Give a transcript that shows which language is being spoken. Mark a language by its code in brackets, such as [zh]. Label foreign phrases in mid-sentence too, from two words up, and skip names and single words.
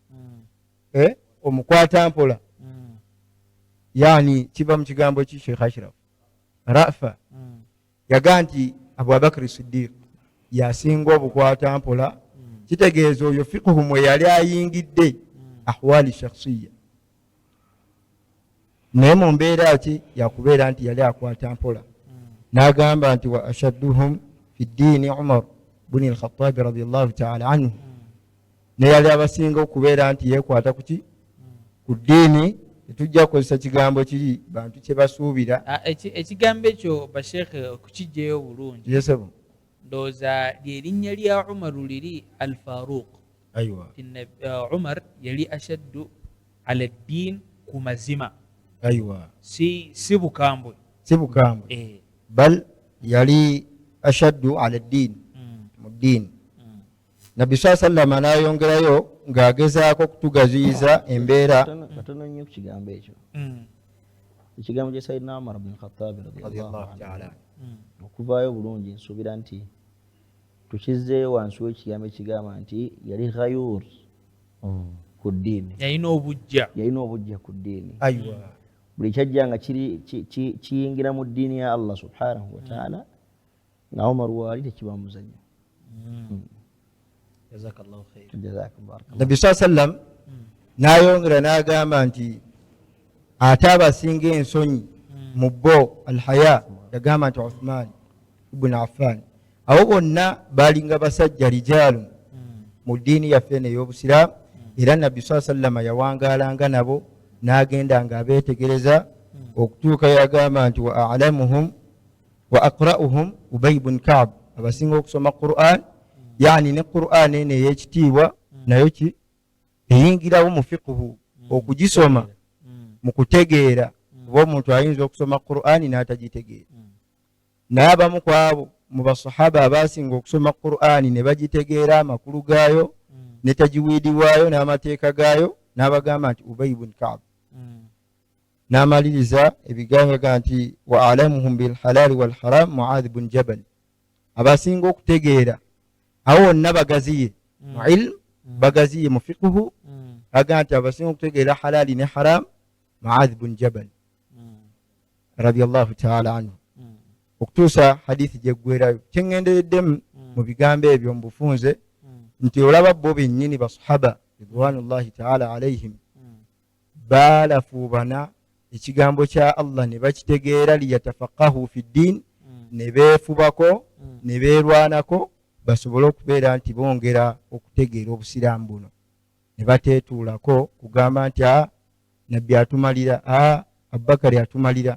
[lg] omukwata mpola, yani kiva mu kigambo ki Sheikh Ashraf rafa, yaga nti Abu Bakr Siddiq yasinga obukwata mpola. Kitegeeza oyo fiqhu mwe yali ayingidde [ar] أحوال شخصية, [lg] naye mu mbeera ki yakubeera nti yali akwata mpola. N'agamba nti [ar] وأشدهم في الدين [lg] Umar buni al-Khattab [ar] رضي الله تعالى عنه, [lg] ne yali abasinga okubeera nti yeekwata kuki ku ddiini. Tetujja kukozesa kigambo kiri bantu kye basuubira. Ekigambo ekyo bashekhe okukijjeyo bulungi, ndowooza lyerinnya lya Umaru liri al-Faruq. Aywa, Umar yali [ar] أشد على الدين [lg] ku mazima. Aywa, si bukambwe, bal yali [ar] أشد على الدين, [lg] mu ddiin. Nabbi [ar] صلى الله عليه وسلم [lg] n'ayongerayo ng'agezaako kutugaziyiza embeera. Katono nnyo ku kigambo ekyo. ekigambo kya Sayyidina Umar ibn Khattab radiyallahu radiyallahu ta'ala anhu okuvaayo bulungi nsuubira nti tukizzeeyo wansi w'ekigambo ekigamba nti yali ghayur ku ddiini, yalina obujja ku ddiini. aywa buli kyajjanga kiyingira mu ddiini ya Allah [ar] سبحانه وتعالى [lg] nga Umar waali tekiba muzanyo. [ar] جزاك الله خير. جزاك الله خيرا. [lg] Nabi sallam n'ayongera n'agamba nti ate abasinga ensonyi mu bo alhaya yagamba nti Uthman ibn Affan. Abo bonna baalinga basajja rijaalu mu ddiini yaffe ey'obusiraamu, era Nabbi sallama yawangaalanga nabo n'agenda nga abeetegereza okutuuka yagamba nti [ar] وأعلمهم وأقرؤهم [lg] Ubay ibn Ka'b, abasinga okusoma Qur'an, yani ne Qur'an eno ey'ekitiibwa nayo eyingirawo mu fiqhu, okugisoma mu kutegeera. Kuba omuntu ayinza okusoma Qur'an n'atagitegeera. Naye abamu ku abo mu basahaba abasinga okusoma Qur'an ne bagitegeera amakulu gaayo ne tajwiidi waayo n'amateeka gaayo, n'abagamba nti Ubay ibn Ka'b. N'amaliriza ebigambo nti [ar] وأعلمهم بالحلال والحرام [lg] Mu'adh ibn Jabal, abasinga okutegeera awo wonna bagaziye mu ilmu, bagaziye mu fiqhu, aga nti abasinga okutegeera halali ne haram Mu'adh ibn Jabal [ar] رضي الله تعالى عنه, [lg] okutuusa hadithi gyeggwerayo. Kyengendereddemu mu bigambo ebyo mu bufunze nti olaba bo bennyini basahaba [ar] رضوان الله تعالى عليهم [lg] baalafuubana ekigambo kya Allah ne bakitegeera [ar] ليتفقهوا في الدين, [lg] ne beefubako ne beerwanako basobole okubeera nti bongera okutegeera obusiraamu buno, ne bateetuulako kugamba nti nabbi atumalira, Abubakari atumalira.